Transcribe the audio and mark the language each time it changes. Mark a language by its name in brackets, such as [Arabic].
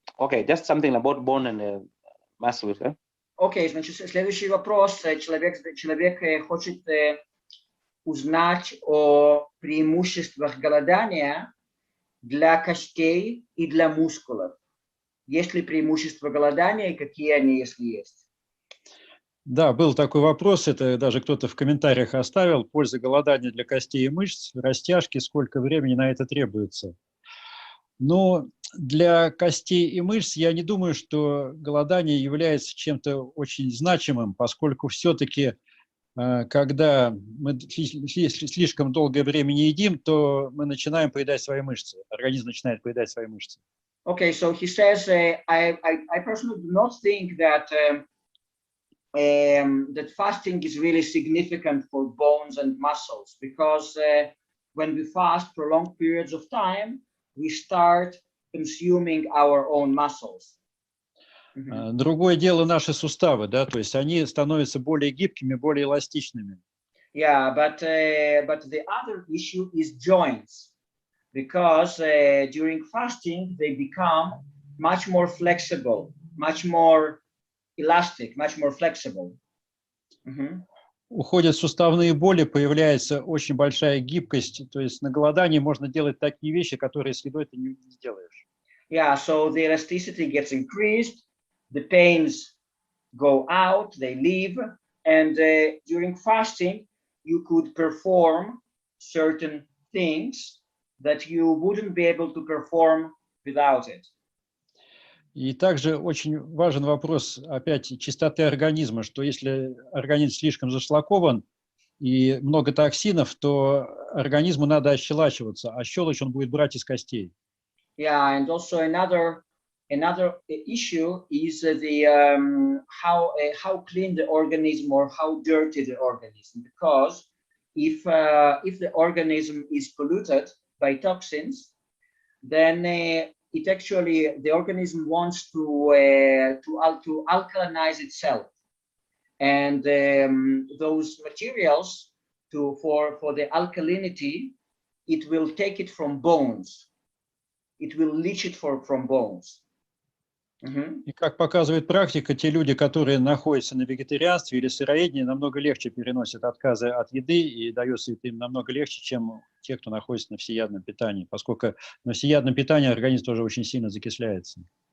[English] Okay, just something about bone and muscles. [Russian] Окей, значит, следующий вопрос. Человек хочет узнать о преимуществах голодания для костей и для мускулов. Есть ли преимущества голодания и какие они, если есть? Да, был такой вопрос, это даже кто-то в комментариях оставил. Польза голодания для костей и мышц, растяжки, сколько времени на это требуется. Но для костей и мышц я не думаю, что голодание является чем-то очень значимым, поскольку все-таки когда мы слишком долгое время не едим, то мы начинаем поедать свои мышцы. Организм начинает поедать свои мышцы. [English] Okay, so he says, I personally do not think that that fasting is really significant for bones and muscles, because when we fast for long periods of time, we start consuming our own muscles. [Russian] Другое дело наши суставы, да, то есть они становятся более гибкими, более эластичными. [English] Yeah, but the other issue is joints, because during fasting they become much more flexible, much more elastic, much more flexible. [Russian] Уходят суставные боли, появляется очень большая гибкость, то есть на голодании можно делать такие вещи, которые с едой ты не сделаешь. [English] Yeah, so the elasticity gets increased, the pains go out, they leave, and during fasting you could perform certain things that you wouldn't be able to perform without it. [Russian] И также очень важен вопрос, опять, чистоты организма, что если организм слишком зашлакован и много токсинов, то организму надо ощелачиваться, а щелочь он будет брать из костей. [English] Yeah, and also another issue is the how clean the organism or how dirty the organism, because if the organism is polluted by toxins, then it actually, the organism wants to alkalinize itself, and those materials for the alkalinity, it will take it from bones, it will leach it from bones. [Russian] И как показывает практика, те люди, которые находятся на вегетарианстве или сыроедении, намного легче переносят отказы от еды, и дается им намного легче, чем те, кто находится на всеядном питании, поскольку на всеядном питании организм тоже очень сильно закисляется.